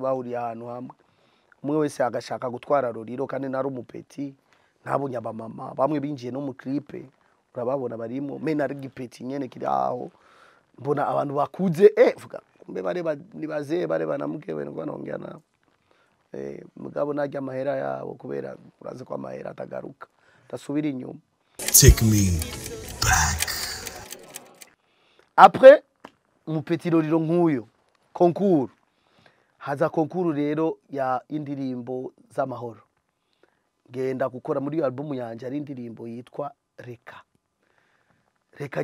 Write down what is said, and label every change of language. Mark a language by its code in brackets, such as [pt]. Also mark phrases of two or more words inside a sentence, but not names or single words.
[rn] bahuriye ahantu hamwe umwe wese agashaka gutwara Loliloo kandi nari umupeti ntabonye abamama bamwe binjiye no mu clip urababona barimo mena ari gipeti nyene kiri aho mbona abantu bakuze vuga mbe bareba nibaze bareba namukewe ngo nongera na mugabo najya amahera yabo kubera uraze ko amahera atagaruka tasubira inyuma. [en] Take me back. [rn] Après umupeti Loliloo nk'uyo concours haza concours rero ya indirimbo z'amahoro genda gukora muri album yanje ari indirimbo yitwa reka